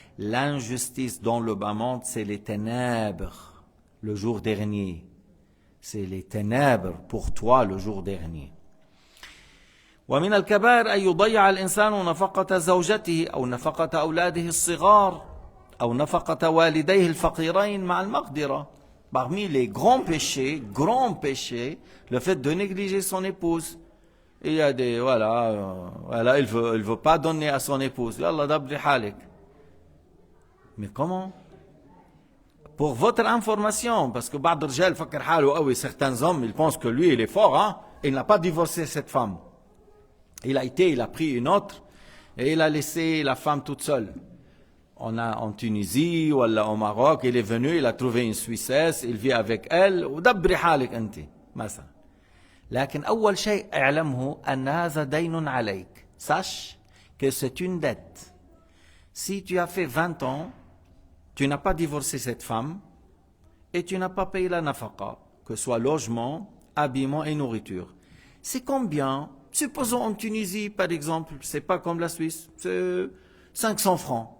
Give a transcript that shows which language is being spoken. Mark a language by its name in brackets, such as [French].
[French] L'injustice dans le bas monde, c'est les ténèbres le jour dernier. C'est les ténèbres pour toi le jour dernier. [Arabic] ومن الكبائر أن يضيع الإنسان نفقة زوجته أو نفقة أولاده الصغار أو نفقة والديه الفقيرين مع المقدرة. [French] Parmi les grands péchés, le fait de négliger son épouse. Il y a des, voilà, il veut pas donner à son épouse. [Arabic] Yallah dabri halik. [French] Mais comment? Pour votre information, parce que [Arabic] بعض الرجال فكر حاله قوي, [French] certains hommes, ils pensent que lui, il est fort, hein? Il n'a pas divorcé cette femme. Il a pris une autre, et il a laissé la femme toute seule. En Tunisie, ou au Maroc, il est venu, il a trouvé une Suissesse, il vit avec elle, [Arabic] ودبري حالك أنت, مثلا. لكن أول شيء اعلمه أن هذا دين عليك. [French] Sache que c'est une dette. Si tu as fait 20 ans, tu n'as pas divorcé cette femme, et tu n'as pas payé la nafaqa, que ce soit logement, habillement et nourriture. C'est combien? Supposons en Tunisie, par exemple, c'est pas comme la Suisse, c'est 500 francs.